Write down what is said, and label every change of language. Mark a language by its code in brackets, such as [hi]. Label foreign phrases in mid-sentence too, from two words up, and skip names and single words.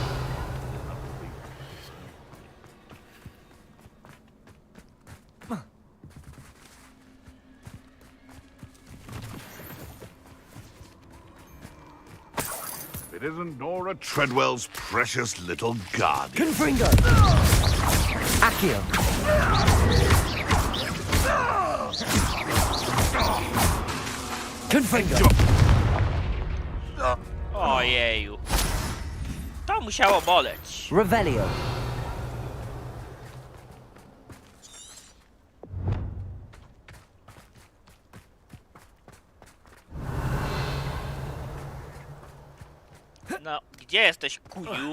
[en] It isn't Nora Treadwell's precious little guardian. [la] Confringo! Accio! Confringo! [pl] Ojeju. To musiało boleć. Revelio! No, gdzie jesteś, kuniu?